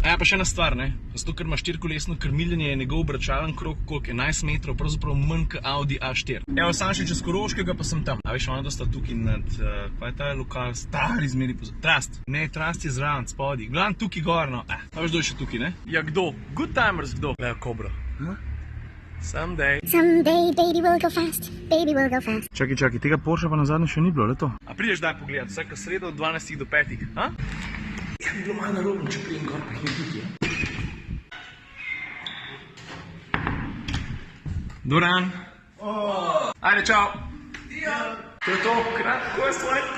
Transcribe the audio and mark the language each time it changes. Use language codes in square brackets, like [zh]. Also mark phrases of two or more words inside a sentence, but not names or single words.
[sl] A ja, pa še ena stvar, zato ker ima 4-kolesno krmiljenje, je njegov obračalen krog, koliko 11 metrov, pravzaprav manj kot Audi A4. Evo, sam še čez Koroškega pa sem tam. A veš, ona da sta tukaj nad, kaj je ta lokal, stari zmeri pozor. Trast. Ne, Trast je zraven, spodaj. Gledam tukaj gor, no. A veš, kdo je še tukaj, ne? Ja, kdo? Good timers, kdo? Gleda, Kobra. [en] Someday, baby will go fast, baby will go fast. [sl] Čakaj, tega Porsche pa nazadnje še ni bilo, le to? A prideš daj pogledat, vsaka sreda od 12 do 5, ha? Ja, bi bilo malo narobno, če prijem gor, pa jih ne tukaj, Doran. Ajde, čau. To je to, kratko je sladko.